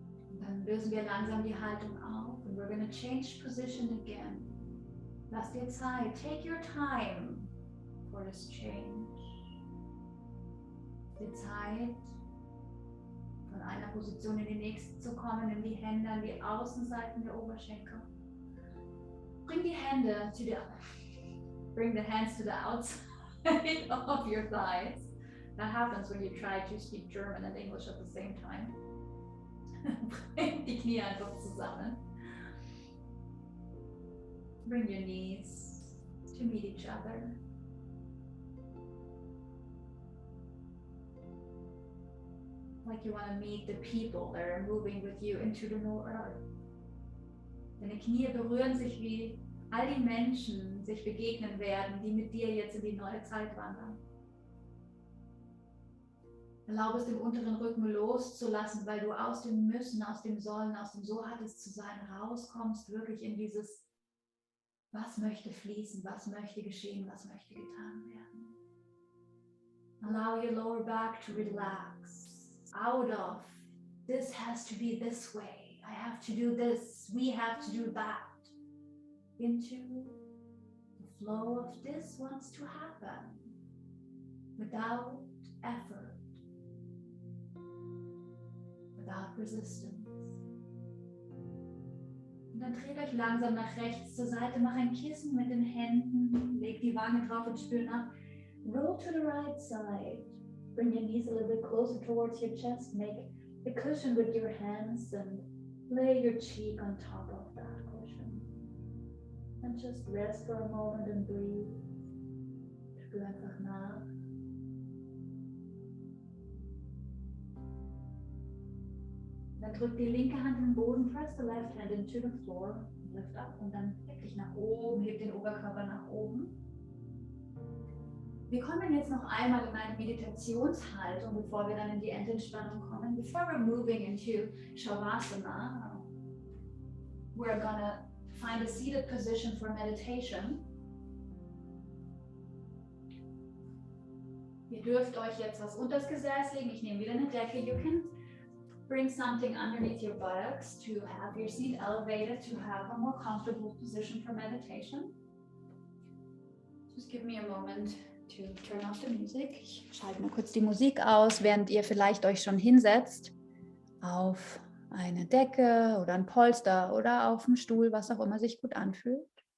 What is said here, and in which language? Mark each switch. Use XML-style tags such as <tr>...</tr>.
<de>Und dann lösen wir langsam die Haltung auf und</de> <en>we're going to change position again.</en> <de>Lass dir Zeit,</de> <en>take your time for this change.</en> <de>Die Zeit, von einer Position in die nächste zu kommen, nimm die Hände an die Außenseiten der Oberschenkel.</de> <en>Bring the hands to the outside of your thighs. That happens when you try to speak German and English at the same time.</en> <de>Bring die Knie einfach zusammen.</de> <en>Bring your knees to meet each other. Like you want to meet the people that are moving with you into the new earth.</en> <de>Deine Knie berühren sich, wie all die Menschen sich begegnen werden, die mit dir jetzt in die neue Zeit wandern. Erlaube es, den unteren Rücken loszulassen, weil du aus dem Müssen, aus dem Sollen, aus dem So hat es zu sein rauskommst, wirklich in dieses, was möchte fließen, was möchte geschehen, was möchte getan werden.</de> <en>Allow your lower back to relax. Out of, this has to be this way, I have to do this, we have to do that, into the flow of this wants to happen without effort, without resistance.</en> <de>Und dann dreht euch langsam nach rechts zur Seite, mach ein Kissen mit den Händen, legt die Wange drauf und spürt nach.</de> <en>Roll to the right side. Bring your knees a little bit closer towards your chest. Make a cushion with your hands and lay your cheek on top of that cushion. And just rest for a moment and breathe.</en> <de>Spür einfach nach. Dann drückt die linke Hand in den Boden,</de> <en>press the left hand into the floor, lift up</en> <de>und dann wirklich nach oben, hebt den Oberkörper nach oben. Wir kommen jetzt noch einmal in eine Meditationshaltung, bevor wir dann in die Endentspannung kommen.</de> <en>Before we're moving into Shavasana, we're gonna find a seated position for meditation.</en> <de>Ihr dürft euch jetzt was unters Gesäß legen. Ich nehme wieder eine Decke.</de> <en>You can bring something underneath your buttocks to have your seat elevated, to have a more comfortable position for meditation. Just give me a moment to turn off the music.</en> <de>Ich schalte mal kurz die Musik aus, während ihr vielleicht euch schon hinsetzt auf eine Decke oder ein Polster oder auf einen Stuhl, was auch immer sich gut anfühlt.</de>